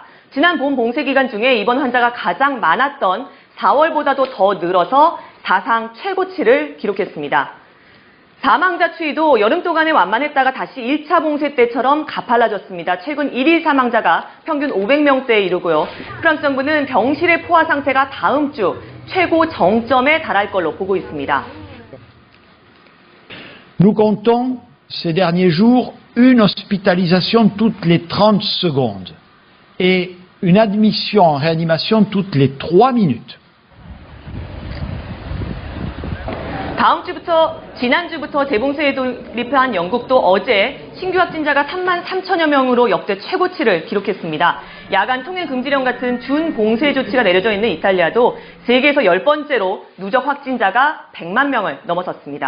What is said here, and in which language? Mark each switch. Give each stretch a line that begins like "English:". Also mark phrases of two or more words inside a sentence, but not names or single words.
Korean: 지난 봄 봉쇄 기간 중에 입원 환자가 가장 많았던 4월보다도 더 늘어서 사상 최고치를 기록했습니다. 사망자 추이도 여름 동안에 완만했다가 다시 1차 봉쇄 때처럼 가팔라졌습니다. 최근 1일 사망자가 평균 500명대에 이르고요. 프랑스 정부는 병실의 포화 상태가 다음 주 최고 정점에 달할 걸로 보고 있습니다.
French: Nous comptons ces derniers jours une hospitalisation toutes les 30 secondes et une admission en réanimation toutes les 3 minutes.
Korean: 지난주부터 재봉쇄에 돌입한 영국도 어제 신규 확진자가 3만 3천여 명으로 역대 최고치를 기록했습니다. 야간 통행 금지령 같은 준봉쇄 조치가 내려져 있는 이탈리아도 세계에서 10번째로 누적 확진자가 100만 명을 넘어섰습니다.